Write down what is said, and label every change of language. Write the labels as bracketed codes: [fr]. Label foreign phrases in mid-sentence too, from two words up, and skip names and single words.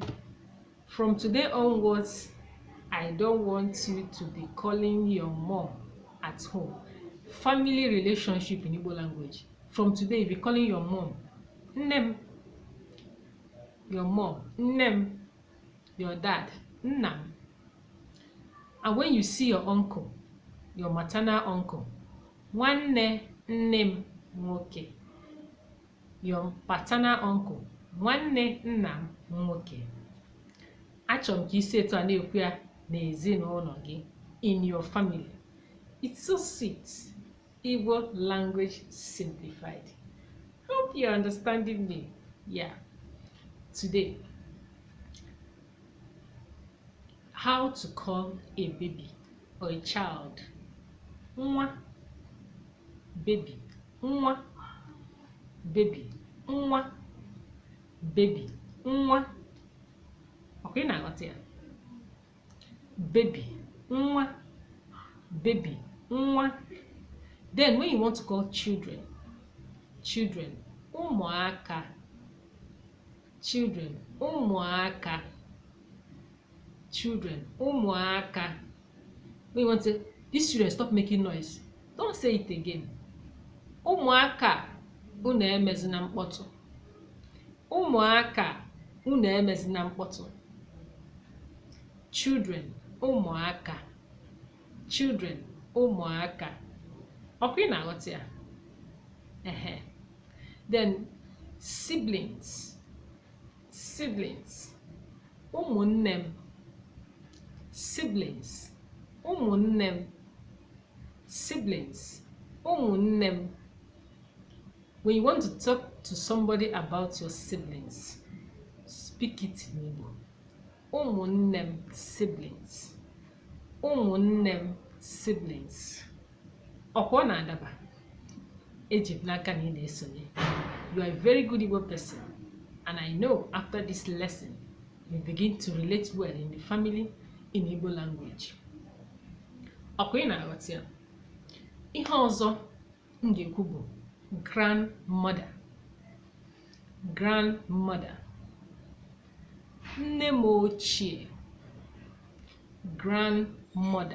[en] From today onwards, I don't want you to be calling your mom at home. Family relationship in Igbo language. From today, you'll be calling your mom nnem, your mom nnem, your dad nnam. And when you see your uncle, your maternal uncle, [ig] nwanne nnem nwoke, [en] your paternal uncle, [ig] nwanne nnam nwoke. Achọrọ m ka isi etu a na-ekwu ya n'ezinụlọ gị, [en] in your family. It's so sweet. Igbo language simplified. Hope you're understanding me. Yeah. Today, how to call a baby or a child. [ig] Nwa, baby, nwa, baby, nwa, baby, nwa. [en] Okay, now what's here? Baby, nwa, baby, nwa. Then when you want to call children, children, ụmụaka, children, ụmụaka, children, ụmụaka. When you want to say, these children, stop making noise. Don't say it again. [ig] Ụmụaka, unu emezina mkpọtụ. Ụmụaka, unu emezina mkpọtụ. [en] Children, ụmụaka, children, ụmụaka. Okay, now what's here? Then siblings, siblings, ụmụnne, siblings, ụmụnne, siblings, ụmụnne. When you want to talk to somebody about your siblings, speak it in Igbo. Ụmụnne, siblings, ụmụnne, siblings. [ig] Ọkwa na adaba, ejib n'aka na ị na-esonye. [en] You are a very good Igbo person, and I know after this lesson, you begin to relate well in the family in Igbo language. [ig] Ọkwa ị na-aghọta ya. Ihe ọzọ m ga-ekwu bụ [en] grandmother, grandmother. [ig] Nne m ochie, [en] grandmother.